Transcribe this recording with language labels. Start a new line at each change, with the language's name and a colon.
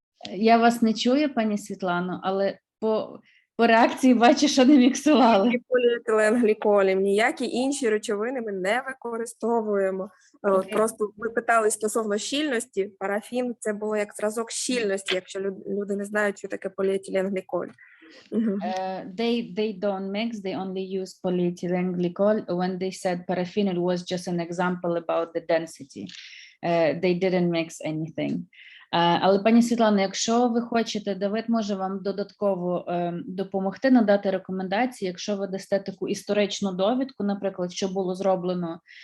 Ukrainian: Я вас не чую, пані Світлано, але по реакції бачу, що не міксували. Ніякі поліетиленгліколів, ніякі інші речовини ми не використовуємо.
English: Okay.
Ukrainian: Просто ви питали стосовно щільності. Парафін – це було як зразок щільності, якщо люди не знають, що таке поліетиленгліколь.
English: They don't mix, they only use polyethylene glycol. When they said paraffin, it was just an example about the density. They didn't mix anything.
Ukrainian: Але, пані Світлано, якщо ви хочете, Давид може вам додатково допомогти, надати рекомендації, якщо ви дасте таку історичну довідку, наприклад, що було зроблено